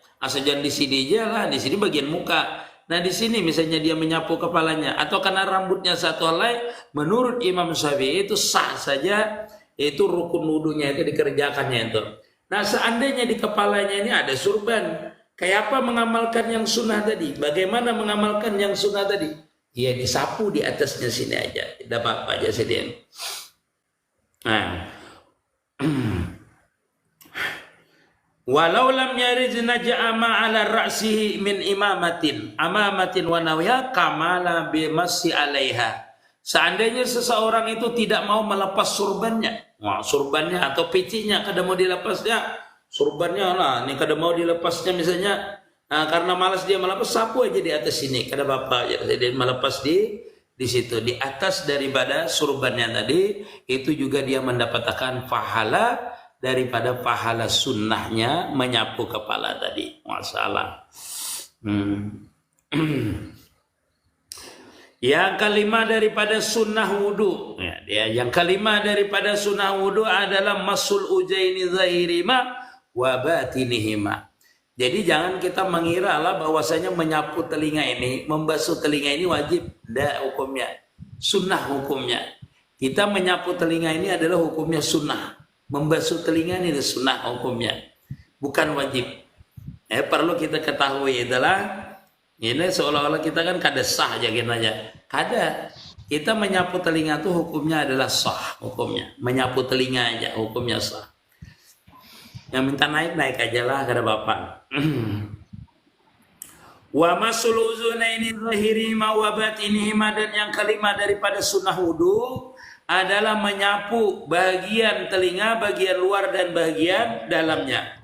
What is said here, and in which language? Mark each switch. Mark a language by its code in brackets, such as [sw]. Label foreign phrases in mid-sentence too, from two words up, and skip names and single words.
[id] Asal jangan di sini aja lah, di sini bagian muka. Nah di sini misalnya dia menyapu kepalanya atau karena rambutnya satu helai, menurut Imam Syafi'i itu sah saja, itu rukun wudunya itu dikerjakannya itu. Nah seandainya di kepalanya ini ada surban, Kayak apa mengamalkan yang sunnah tadi? Bagaimana mengamalkan yang sunnah tadi? Ya disapu di atasnya sini aja. Tidak apa-apa aja sedih. Nah. [ar] ولو لم يرد نزع ما على رأسه من عمامة ونحوها كمل بالمسح عليها. [id] Seandainya seseorang itu tidak mau melepas surbannya, surbannya atau pecinya kada mau dilepasnya, surbannya lah, ini kada mau dilepasnya misalnya, karena malas dia melepas, sapu aja di atas sini, kada apa-apa, jadi melepas di situ, di atas daripada surbannya tadi, itu juga dia mendapatkan pahala daripada pahala sunnahnya menyapu kepala tadi. Masalah. Yang kelima daripada sunnah wudu, yang kelima daripada sunnah wudu adalah [ar] مسح الأذنين ظاهرهما وباطنهما. [id] Jadi jangan kita mengira lah bahwasanya menyapu telinga ini, membasuh telinga ini wajib. Tidak hukumnya, sunnah hukumnya. Kita menyapu telinga ini adalah hukumnya sunnah. Membasuh telinga ini adalah sunnah hukumnya, bukan wajib. Perlu kita ketahui adalah ini seolah-olah kita kan kada sah aja aja. Kada. Kita menyapu telinga itu hukumnya adalah sah hukumnya. Menyapu telinga aja hukumnya sah. Yang minta naik aja lah, kada apa-apa. [ar] ومسح الأذنين ظاهرهما وباطنهما, [id] dan yang kelima daripada sunnah wudu adalah menyapu bagian telinga, bagian luar dan bagian dalamnya.